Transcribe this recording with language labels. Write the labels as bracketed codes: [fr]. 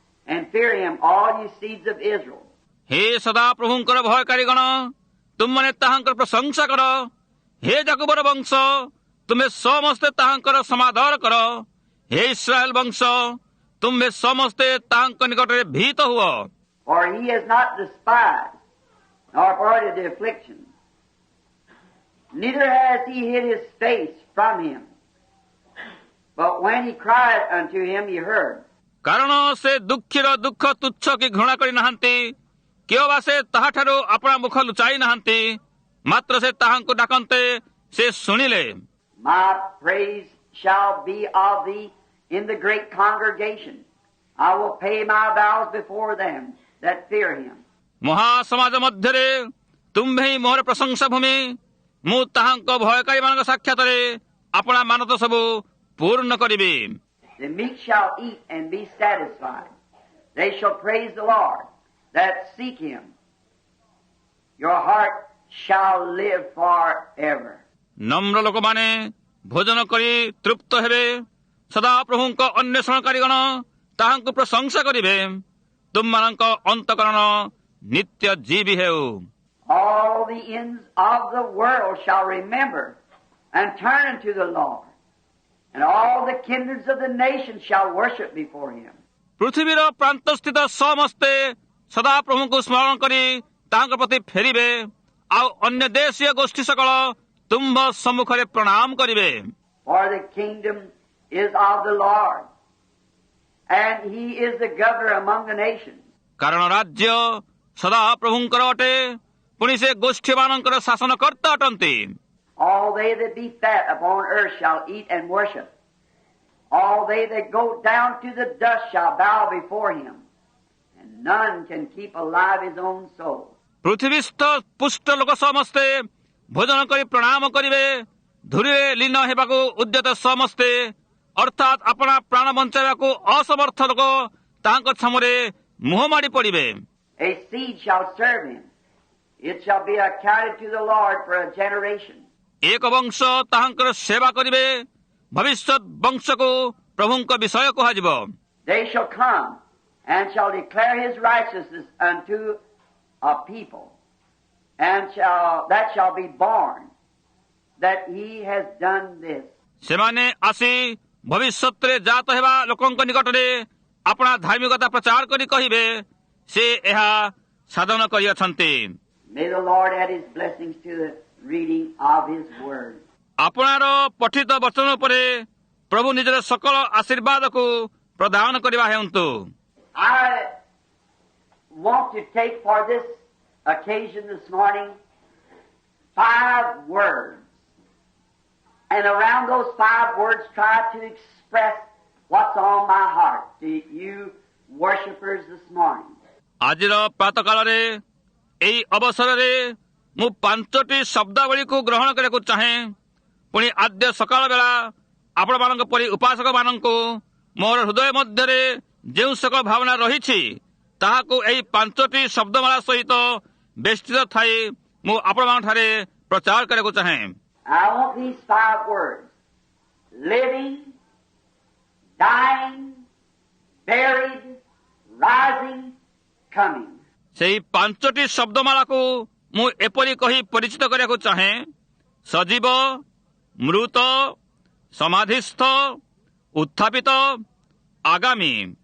[en] And fear him, all ye seeds of Israel. [or] ହେ ସଦା ପ୍ରଭୁଙ୍କର ଭୟକାରୀଗଣ, ତୁମମାନେ ତାହାଙ୍କର ପ୍ରଶଂସା କର। ହେ ଯାକୁବର ବଂଶ, ତୁମେ ସମସ୍ତେ ତାହାଙ୍କର ସମାଦର କର। ହେ ଇସ୍ରାଏଲ ବଂଶ, ତୁମେ ସମସ୍ତେ ତାହାଙ୍କ ନିକଟରେ ଭୀତ ହୁଅ। [en] For he has not despised, nor avoided the affliction. Neither has he hid his face from him. But when he cried unto him, he heard. [or] କାରଣ ସେ ଦୁଃଖୀର ଦୁଃଖ ତୁଚ୍ଛ କି ଘୃଣା କରି ନାହାନ୍ତି, କେଉ ବା ସେ ତାହାଠାରୁ ଆପଣା ମୁଖ ଲୁଚାଇ ନାହାନ୍ତି। ମାତ୍ର ସେ ତାହାଙ୍କୁ ଡାକନ୍ତେ ସେ ଶୁଣିଲେ। [en] My praise shall be of thee in the great congregation. I will pay my vows before them that fear him. [or] ମହାସମାଜ ମଧ୍ୟରେ ତୁମ୍ଭେ ହିଁ ମୋହର ପ୍ରଶଂସା ଭୂମି। ମୁଁ ତାହାଙ୍କ ଭୟକାରୀମାନଙ୍କ ସାକ୍ଷାତରେ ଆପଣା ମାନତ ସବୁ ପୂର୍ଣ୍ଣ କରିବି। [en] The meek shall eat and be satisfied. They shall praise the Lord that seek him. Your heart shall live forever. [or] ନମ୍ର ଲୋକମାନେ ଭୋଜନ କରି ତୃପ୍ତ ହେବେ। ସଦା ପ୍ରଭୁଙ୍କ ଅନ୍ୱେଷଣକାରୀଗଣ ତାହାଙ୍କୁ ପ୍ରଶଂସା କରିବେ। ତୁମମାନଙ୍କ ଅନ୍ତଃକରଣ ନିତ୍ୟ ଜୀବୀ ହେଉ। [en] All the ends of the world shall remember and turn unto the Lord, and all the kindreds of the nations shall worship before him. [or] ପୃଥିବୀର ପ୍ରାନ୍ତସ୍ଥିତ ସମସ୍ତେ ସଦା ପ୍ରଭୁଙ୍କୁ ସ୍ମରଣ କରି ତାଙ୍କ ପ୍ରତି ଫେରିବେ। ଆଉ ଅନ୍ୟ ଦେଶୀୟ ଗୋଷ୍ଠୀ ସକଳ ତୁମ୍ଭ ସମ୍ମୁଖରେ ପ୍ରଣାମ କରିବେ। [en] For the kingdom is of the Lord, and he is the governor among the nations. [or] କାରଣ ରାଜ୍ୟ ସଦା ପ୍ରଭୁଙ୍କର ଅଟେ, ପୁଣି ସେ ଗୋଷ୍ଠୀମାନଙ୍କର ଶାସନକର୍ତ୍ତା ଅଟନ୍ତି। [en] All they that be fat upon earth shall eat and worship. All they that go down to the dust shall bow before him, and none can keep alive his own soul. [or] ପୃଥିବୀସ୍ଥ ପୁଷ୍ଟ ଲୋକ ସମସ୍ତେ ଭୋଜନ କରି ପ୍ରଣାମ କରିବେ। ଧୂଳିରେ ଲୀନ ହେବାକୁ ଉଦ୍ୟତ ସମସ୍ତେ, ଅର୍ଥାତ୍ ଆପଣା ପ୍ରାଣ ବଞ୍ଚାଇବାକୁ ଅସମର୍ଥ ଲୋକ ତାହାଙ୍କ ଛାମୁରେ ମୁହଁ ମାଡ଼ି ପଡ଼ିବେ। [en] A seed shall serve him. It shall be accounted to the Lord for a generation. [or] ଏକ ବଂଶ ତାହାଙ୍କର ସେବା କରିବେ। ଭବିଷ୍ୟତ ବଂଶକୁ ପ୍ରଭୁଙ୍କ ବିଷୟ କୁହାଯିବ। [en] They shall come and shall declare his righteousness unto a people, and that shall be born, that he has done this. [or] ସେମାନେ ଆସି ଭବିଷ୍ୟତରେ ଜାତ ହେବା ଲୋକଙ୍କ ନିକଟରେ ଆପଣା ଧାର୍ମିକତା ପ୍ରଚାର କରି କହିବେ ସେ ଏହା ସାଧନ କରିଅଛନ୍ତି। [en] May the Lord add his blessings to the reading of his word. [or] ଆପଣାର ପଠିତ ବଚନ ଉପରେ ପ୍ରଭୁ ନିଜର ସକଳ ଆଶୀର୍ବାଦକୁ ପ୍ରଦାନ କରିବା ହେଉନ୍ତୁ। [en] I want to take for this occasion this morning 5 words. And around those 5 words try to express what's on my heart to you worshipers this morning. [or] ଆଜିର ପ୍ରାତଃକାଳରେ ଏହି ଅବସରରେ ମୁଁ 5ଟି ଶବ୍ଦାବଳୀକୁ ଗ୍ରହଣ କରିବାକୁ ଚାହେଁ। ପୁଣି ଆଦ୍ୟ ସକାଳ ବେଳା ଆପଣମାନଙ୍କ ପରି ଉପାସକମାନଙ୍କୁ ମୋର ହୃଦୟ ମଧ୍ୟରେ ଯେଉଁ ସକଳ ଭାବନା ରହିଛି ତାହାକୁ ଏହି 5ଟି ଶବ୍ଦମାଳା ସହିତ ବେଷ୍ଟିତ ଥାଇ ମୁଁ ଆପଣମାନଙ୍କଠାରେ ପ୍ରଚାର କରିବାକୁ ଚାହେଁ। [en] I want these 5 words: living, dying, buried, rising, coming. [or] ସେହି 5ଟି ଶବ୍ଦମାଳାକୁ ମୁଁ ଏପରି କହି ପରିଚିତ କରିବାକୁ ଚାହେଁ: ସଜୀବ, ମୃତ, ସମାଧିସ୍ଥ, ଉତ୍ଥାପିତ, ଆଗାମୀ।